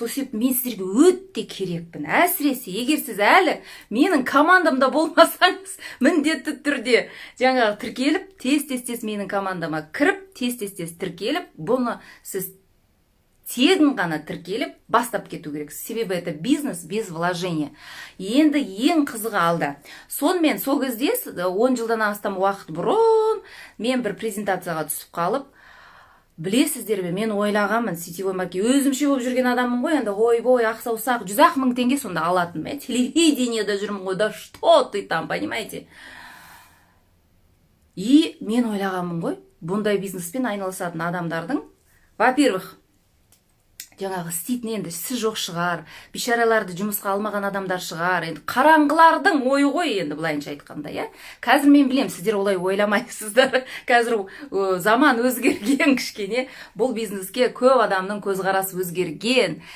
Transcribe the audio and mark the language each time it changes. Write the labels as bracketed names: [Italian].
[Kazakh] Сол себепті мен сіздерге өте керекпін. Әсіресе, егер сіз әлі менің командамда болмасаңыз, міндетті түрде жаңағы тіркеліп, тез менің командама кіріп, тез тіркеліп, бұны сіз тегін ғана тіркеліп бастап кету керек. [Russian] Себебі это бизнес без вложения. [Kazakh] Енді ең қызығы алда. Сонымен сол кезде 10 жылдан астам уақыт бұрын мен бір презентацияға түсіп қалып, білесіздер бе, мен ойлағанмын, сетевой маркетинг өзімше болып жүрген адаммын ғой, енді ойбой, ақсаусақ 100 мың теңге сонда алатын. Телевидениеда жүрмін ғой, [Russian] да что ты там, понимаете? [Kazakh] И мен ойлағанмын ғой, бұндай бизнеспен айналысатын адамдардың, во-первых, жаңағы істейтін енді сіз жоқ шығар, бишараларды жұмысқа алмаған адамдар шығар, енді қараңғылардың ойы ғой, енді былайынша айтқанда, иә? Қазір мен білем, сіздер олай ойламайсыздар. Қазір заман өзгерген кішкене, бұл бизнеске көп адамның көзқарасы өзгерген.